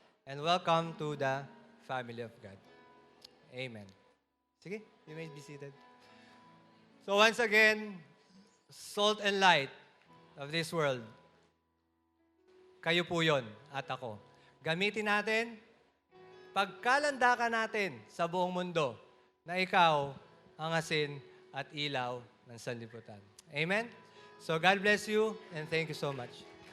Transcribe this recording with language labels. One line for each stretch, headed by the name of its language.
English: And welcome to the family of God. Amen. Sige, you may be seated. So once again, salt and light of this world.
Filipino: Kayo po yun at ako. Gamitin natin, pagkalandakan natin sa buong mundo na ikaw ang asin at ilaw ng sanlibutan. Amen?
English: So God bless you and thank you so much.